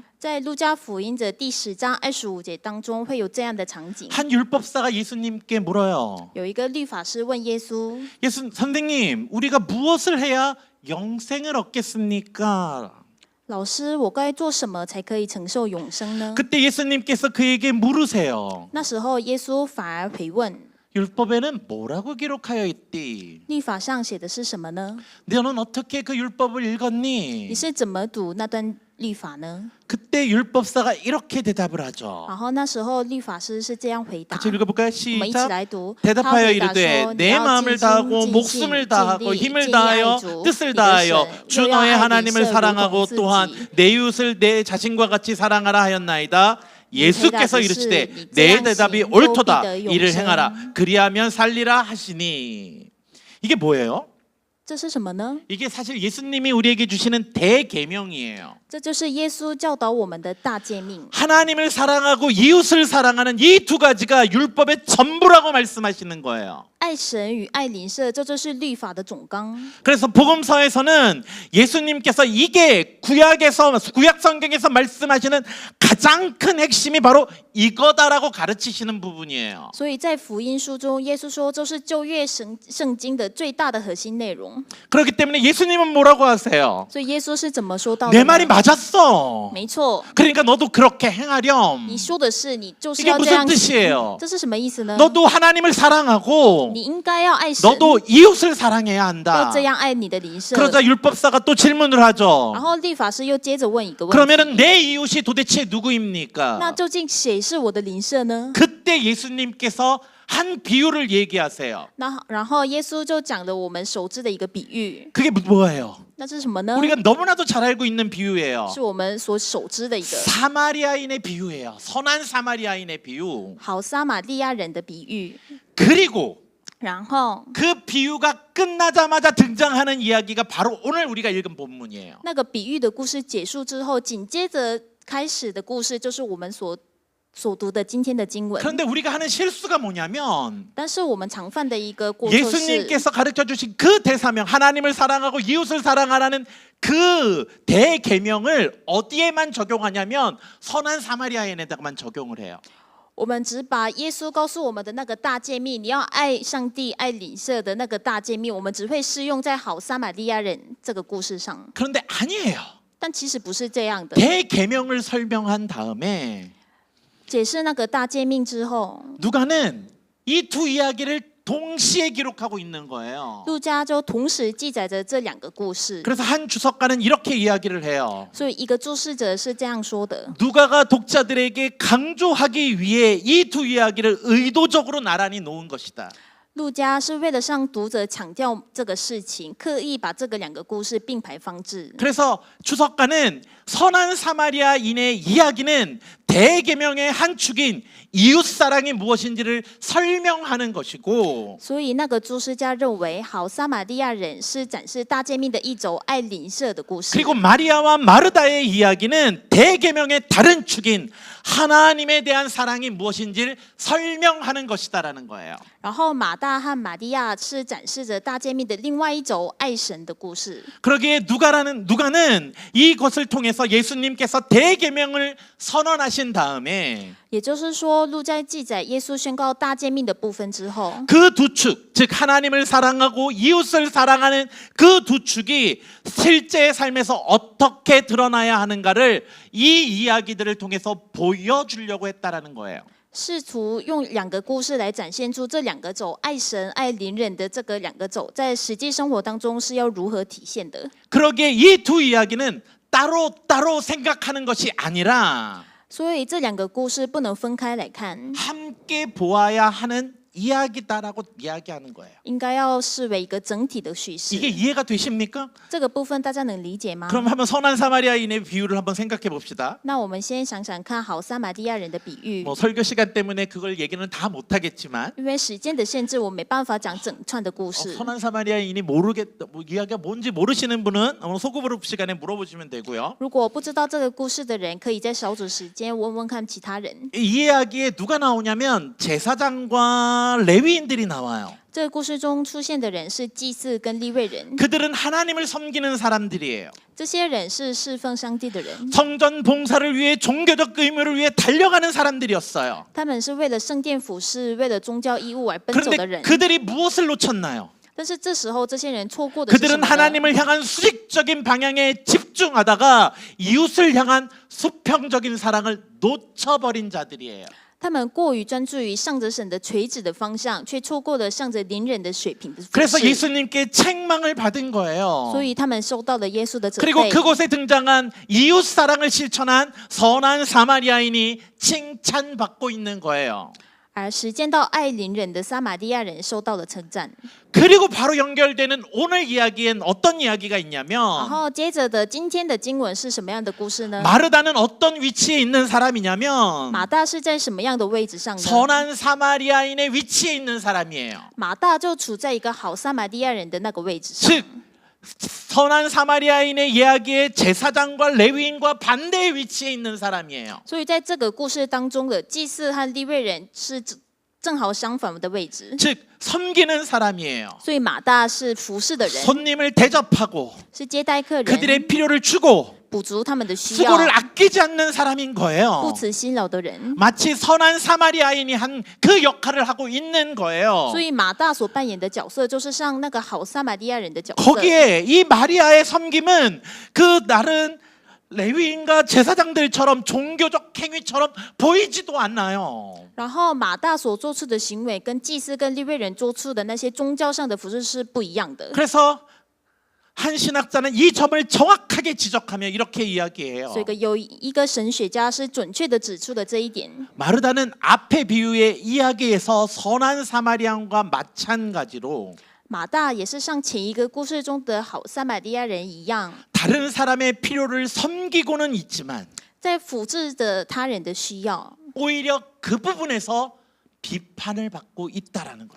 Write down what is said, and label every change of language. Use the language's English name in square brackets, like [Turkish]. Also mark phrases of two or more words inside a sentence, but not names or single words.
[Chinese] 在路加福音的第10章25节当中，会有这样的场景： [Korean] 한 율법사가 예수님께 물어요. [Chinese] 有一个律法师问耶稣 [Korean] 예수 선생님, 우리가 무엇을 해야 영생을 얻겠습니까? [Chinese] 老师，我该做什么才可以承受永生呢？ [Korean] 그때 예수님께서 그에게 물으세요. [Chinese] 那时候耶稣反而回问： [Korean] 율법에는 뭐라고 기록하여 있디? [Chinese] 律法上写的是什么呢？ [Korean] 너는 어떻게 그 율법을 [Chinese] 你 [Korean] 읽었니? [Chinese] 是怎么读那段律法呢？ [Korean] 그때 율법사가 이렇게 대답을 하죠. [Chinese] 然后那时候律法师是这样回答。 [Korean] 같이 읽어볼까요? [Chinese] 我们一起 [Korean] 시작. [Chinese] 来读。 [Korean] 대답하여 [Chinese] 他回答 [Korean] 이르되 [Chinese] 说：你 [Korean] 내 [Chinese] 要 [Korean] 마음을 [Chinese] 尽心 [Korean] 다하고 [Chinese] 尽性 [Korean] 목숨을 [Chinese] 尽 [Korean] 다하고 [Chinese] 力 [Korean] 힘을 [Chinese] 尽力 [Korean] 다하여 [Chinese] 爱主 [Korean] 뜻을 [Chinese] 你的 [Korean] 다하여 [Chinese] 神 [Korean] 주 [Chinese] 又要 [Korean] 너의 [Chinese] 爱你 [Korean] 하나님을 [Chinese] 神如 [Korean] 사랑하고 [Chinese] 同自己 [Korean] 또한 내 이웃을 내 자신과 같이 사랑하라 하였나이다. 예수께서 이르시되 내 대답이 옳도다. 이를 행하라. 그리하면 살리라 하시니. 이게 뭐예요? [Chinese] 这是什么呢？ [Korean] 이게 사실 예수님이 우리에게 주시는 대계명이에요. [Chinese] 这就是耶稣教导我们的大诫命。 [Korean] 하나님을 사랑하고 이웃을 사랑하는 이 두 가지가 율법의 전부라고 말씀하시는 거예요. [Chinese] 爱神与爱邻舍，这就是律法的总纲。 [Korean] 그래서 복음서에서는 예수님께서 이게 구약 성경에서 말씀하시는 가장 큰 핵심이 바로 이거다라고 가르치시는 부분이에요. [Chinese] 所以在福音书中，耶稣说，这是旧约圣经的最大的核心内容。 [Korean] 그렇기 때문에 예수님은 뭐라고 하세요? [Chinese] 所以耶稣是怎么说到 [Korean] 내 [Chinese] 的 [Korean] 말이 [Chinese] 呢？ [Korean] 맞았어. [Chinese] 没错， [Korean] 그러니까 너도 그렇게 행하렴. [Chinese] 你说的是，你就是 [Korean] 이게 [Chinese] 要这 [Korean] 무슨 [Chinese] 样行。 [Korean] 뜻이에요? [Chinese] 这是什么意思呢？ [Korean] 너도 하나님을 사랑하고 [Chinese] 你应该要爱神， [Korean] 너도 이웃을 사랑해야 [Chinese] 要 [Korean] 한다. [Chinese] 这样爱你的邻舍。 [Korean] 그러자 율법사가 또 질문을 하죠. [Chinese] 然后律法师又接着问一个问题： [Korean] 그러면은 내 이웃이 도대체 누구입니까? [Chinese] 那究竟谁是我的邻舍呢？ [Korean] 그때 예수님께서 한 비유를 얘기하세요. [Chinese] 那然后耶稣就讲了我们熟知的一个比喻， [Korean] 그게 뭐예요? [Chinese] 那是什么呢？ [Korean] 우리가 너무나도 잘 알고 있는 비유예요. [Chinese] 是我们所熟知的一个 [Korean] 사마리아인의 비유예요. 선한 사마리아인의 비유. [Chinese] 好撒玛利亚人的比喻。 [Korean] 그리고 [Chinese] 然后 [Korean] 그 비유가 끝나자마자 등장하는 이야기가 바로 오늘 우리가 읽은 본문이에요. [Chinese] 那个比喻的故事结束之后，紧接着开始的故事就是我们所读的今天的经文。 [Korean] 그런데 우리가 하는 실수가 뭐냐면 [Chinese] 但是我们常犯的一个过错是， [Korean] 예수님께서 가르쳐 주신 그 대사명 하나님을 사랑하고 이웃을 사랑하라는 그 대계명을 어디에만 적용하냐면 선한 사마리아인에다가만 적용을 해요. [Chinese] 我们只把耶稣告诉我们的那个大诫命，你要爱上帝、爱邻舍的那个大诫命，我们只会适用在好撒玛利亚人这个故事上。 [Korean] 그런데 아니에요. [Chinese] 但其实不是这样的。 [Korean] 대계명을 설명한 다음에 [Chinese] 解释那个大诫命之后， [Korean] 누가는 이 두 이야기를 동시에 기록하고 있는 거예요. [Chinese] 路加就同时记载着这两个故事。 [Korean] 그래서 한 주석가는 이렇게 이야기를 해요. [Chinese] 所以一个注释者是这样说的： [Korean] 누가가 독자들에게 강조하기 위해 이 두 이야기를 의도적으로 나란히 놓은 것이다. [Chinese] 路加是为了向读者强调这个事情，刻意把这个两个故事并排放置。 [Korean] 그래서 주석가는 선한 사마리아인의 이야기는 대계명의 한 축인 이웃사랑이 무엇인지를 설명하는 것이고 [Chinese] 所以那个注释家认为，好撒玛利亚人是展示大诫命的一轴爱邻舍的故事。 [Korean] 그리고 마리아와 마르다의 이야기는 대계명의 다른 축인 하나님에 대한 사랑이 무엇인지를 설명하는 것이다라는 거예요. [Chinese] 然后马大和玛利亚是展示着大诫命的另外一轴爱神的故事。 [Korean] 그러기에 누가는 이것을 통해서 예수님께서 대계명을 선언하신 다음에 [Chinese] 也就是说，路加记载耶稣宣告大诫命的部分之后， [Korean] 그 두 축, 즉 하나님을 사랑하고 이웃을 사랑하는 그 두 축이 실제 삶에서 어떻게 드러나야 하는가를 이 이야기들을 통해서 보여주려고 했다라는 거예요. [Chinese] 试图用两个故事来展现出这两个轴爱神爱邻人的这个两个轴，在实际生活当中是要如何体现的。 [Korean] 그러기에 이 두 이야기는 따로 생각하는 것이 아니라 [Chinese] 所以这两个故事不能分开来看， [Korean] 함께 보아야 하는 이야기다라고 이야기하는 거예요. [Chinese] 应该要视为一个整体的叙事。 [Korean] 이게 이해가 되십니까? [Chinese] 这个部分大家能理解吗？ [Korean] 그럼 한번 선한 사마리아인의 비유를 한번 생각해 봅시다. [Chinese] 那我们先想想看好撒玛利亚人的比喻。 [Korean] 뭐 설교 시간 때문에 그걸 얘기는 다 못하겠지만 [Chinese] 因为时间的限制，我没办法讲整串的故事。 [Korean] 선한 사마리아인이 이야기가 뭔지 모르시는 분은 소그룹 시간에 물어보시면 되고요. [Chinese] 如果不知道这个故事的人，可以在小组时间问问看其他人。 [Korean] 이 이야기에 누가 나오냐면 제사장과 레위인들이 나와요. [Chinese] 这个故事中出现的人是祭司跟利未人， [Korean] 그들은 하나님을 섬기는 사람들이에요. [Chinese] 这些人是侍奉上帝的人， [Korean] 성전 봉사를 위해 종교적 의무를 위해 달려가는 사람들이었어요. [Chinese] 他们是为了圣殿服侍、为了宗教义务而奔走的 [Korean] 그런데 [Chinese] 人。 [Korean] 그들이 무엇을 놓쳤나요? [Chinese] 但是这时候，这些人错过的是什 [Korean] 그들은 [Chinese] 么呢？ [Korean] 하나님을 향한 수직적인 방향에 집중하다가 이웃을 향한 수평적인 사랑을 놓쳐버린 자들이에요. [Chinese] 他们过于专注于向着神的垂直的方向，却错过了向着邻人的水平的服 [Korean] 그래서 [Chinese] 侍。 [Korean] 예수님께 책망을 받은 거예요. [Chinese] 所以他们受到了耶稣的责 [Korean] 그리고 [Chinese] 备。 [Korean] 그곳에 등장한 이웃 사랑을 실천한 선한 사마리아인이 칭찬받고 있는 거예요. [Chinese] 而实践到爱邻人的撒玛利亚人受到了称赞。 [Korean] 그리고 바로 연결되는 오늘 이야기엔 어떤 이야기가 [Chinese] 然 [Korean] 있냐면 [Chinese] 后接着的今天的经文是什么样的故事呢？ [Korean] 마르다는 어떤 위치에 있는 사람이냐면 [Chinese] 马大是在什么样的位置上呢？ [Korean] 선한 사마리아인의 위치에 있는 사람이에요. [Chinese] 马大就处在一个好撒玛利亚人的那个位置上。 [Korean] 즉 선한 사마리아인의 이야기의 제사장과 레위인과 반대의 위치에 있는 사람이에요. [Chinese] 所以在这个故事当中的祭司和利未人是正好相反的位置。 [Korean] 즉 섬기는 사람이에요. [Chinese] 所以马大是服侍的人， [Korean] 손님을 대접하고 [Chinese] 是接待客人， [Korean] 그들의 필요를 주고 [Chinese] 补足他们的需要， [Korean] 수고를 아끼지 않는 사람인 [Chinese] 不 [Korean] 거예요. [Chinese] 辞辛劳的人。 [Korean] 마치 선한 사마리아인이 한 그 역할을 하고 있는 거예요. [Chinese] 所以马大所扮演的角色，就是像那个好撒玛利亚人的角色。 [Korean] 거기에 이 마리아의 섬김은 그 다른 레위인과 제사장들처럼 종교적 행위처럼 보이지도 않나요. [Chinese] 然后马大所做出的行为，跟祭司跟利未人做出的那些宗教上的服饰是不一样的。 [Korean] 그래서 한 신학자는 이 점을 정확하게 지적하며 이렇게 이야기해요. [Chinese] 所以有一个神学家是准确的指出了这一点。 [Korean] 마르다는 앞의 비유의 이야기에서 선한 사마리안과 마찬가지로 [Chinese] 马大也是像前一个故事中的好撒玛利亚人一样， [Korean] 다른 사람의 필요를 섬기고는 있지만 [Chinese] 在辅治着他人的需要， [Korean] 오히려 그 부분에서 비판을 받고 있다라는 거예요.